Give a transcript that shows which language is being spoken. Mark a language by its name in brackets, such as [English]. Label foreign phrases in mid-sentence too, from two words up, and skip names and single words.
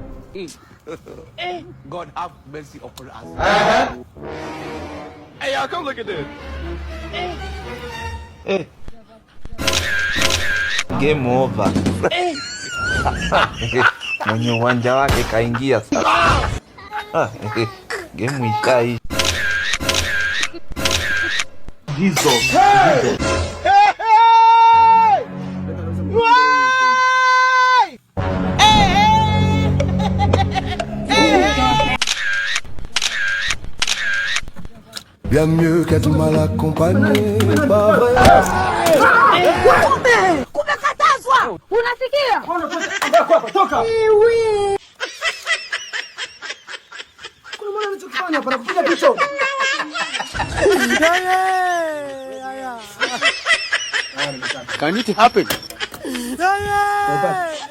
[English] God have mercy upon us. Hey, y'all, come look at this. Game over. [Swahili] Mwenye uwanja wake kaingia sasa. Game ishaisha. Jesus. [French] Bien mieux qu'être mal accompagné, pas vrai. [Swahili] Kumekatazwa. Unasikia? Toka. Kuna mwana anachokifanya para kupiga picha. [English] Can it happen?